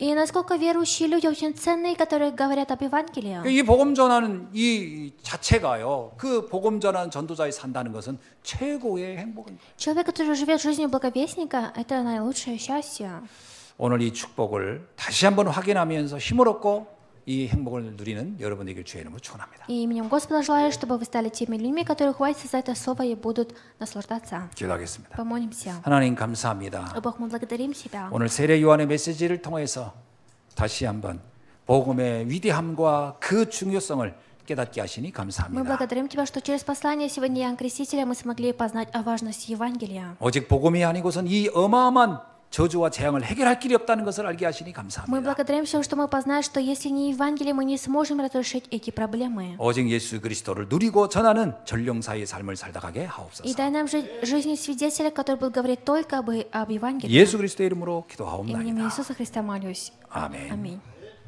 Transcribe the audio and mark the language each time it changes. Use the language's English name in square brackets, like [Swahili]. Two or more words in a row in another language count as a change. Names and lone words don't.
[Russian] И насколько верующие люди очень ценные, которые говорят об Евангелии. [Korean] 이 복음 전하는 이 자체가요. 그 복음 전하는 전도자에 산다는 것은 최고의 행복입니다. [Russian] Человек, который живет жизнью благовестника, это наилучшее счастье. [Korean] 오늘 이 축복을 다시 한번 확인하면서 힘을 얻고 이 행복을 누리는 여러분에게 주의 이름으로 축원합니다. [Russian] И именем Господа желаю, чтобы вы стали теми людьми, которые хватятся за это слово и будут наслаждаться. [Korean] 기도하겠습니다. [Russian] Помолимся. [Korean] 하나님 감사합니다. [Russian] О Бог, мы благодарим Тебя. [Korean] 오늘 세례 요한의 메시지를 통해서 다시 한번 복음의 위대함과 그 중요성을 깨닫게 하시니 [Russian] Мы [Korean] 감사합니다. [Russian] благодарим Тебя, что через послание сегодня Иоанна Крестителя мы смогли познать о важности Евангелия. [Korean] 오직 복음이 아니고선 이 어마어마한 저주와 재앙을 해결할 길이 없다는 것을 알게 하시니 [Russian] Мы [Korean] 감사합니다. [Russian] благодарим Тебя, что мы познаем, что если не Евангелие, мы не сможем разрешить эти проблемы. [Korean] 오직 예수 그리스도를 누리고 전하는 전령사의 삶을 살다 가게 [Russian] И [Korean] 하옵소서. [Russian] дай нам жить жизнью свидетеля, который будет говорить только об Евангелии. [Korean] 예수 그리스도의 이름으로 [Russian] Именем [Korean] 기도하옵나이다. [Russian] Иисуса Христа молюсь. [Korean] 아멘. [Russian] Аминь.